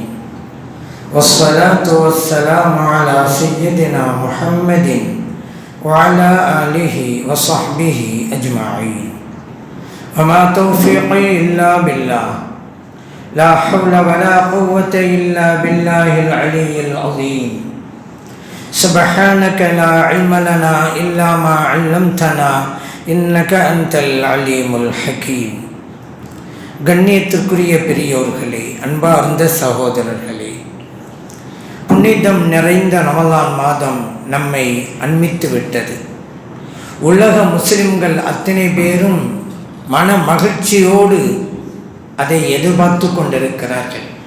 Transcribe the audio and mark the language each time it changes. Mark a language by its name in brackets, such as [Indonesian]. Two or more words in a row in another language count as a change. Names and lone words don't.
[Arabic] والصلاة والسلام على سيدنا محمد وعلى آله وصحبه أجمعين. وما توفيقي إلا بالله. لا حول ولا قوة إلا بالله العلي العظيم. سبحانك لا علم لنا إلا ما علمتنا إنك أنت العليم الحكيم. [Tamil] கண்ணியத்திற்குரிய பெரியோர்களே, அன்பார்ந்த சகோதரர்களே, புனிதம் நிறைந்த ரமலான் மாதம் நம்மை அண்மித்து விட்டது. உலக முஸ்லிம்கள் அத்தனை பேரும் மன மகிழ்ச்சியோடு அதை எதிர்பார்த்து கொண்டிருக்கிறார்கள்.